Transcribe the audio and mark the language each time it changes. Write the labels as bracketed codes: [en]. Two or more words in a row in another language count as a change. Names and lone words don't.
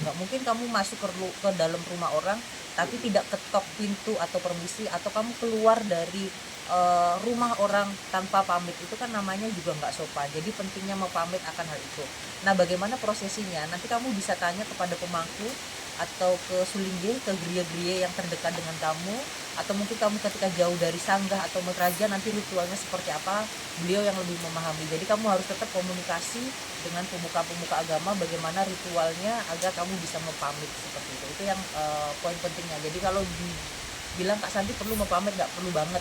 [id] Nggak mungkin kamu masuk ke dalam rumah orang tapi tidak ketok pintu atau permisi, atau kamu keluar dari rumah orang tanpa pamit, itu kan namanya juga nggak sopan. Jadi pentingnya mau pamit akan hal itu. Nah, bagaimana prosesinya? Nanti kamu bisa tanya kepada pemangku atau ke sulingge, ke griya-griya yang terdekat dengan kamu, atau mungkin kamu ketika jauh dari sanggah atau metraja, nanti ritualnya seperti apa, beliau yang lebih memahami. Jadi kamu harus tetap komunikasi dengan pemuka-pemuka agama bagaimana ritualnya agar kamu bisa mempamit seperti itu. Itu yang poin pentingnya. Jadi kalau dibilang Kak Santi perlu mempamit, nggak perlu banget.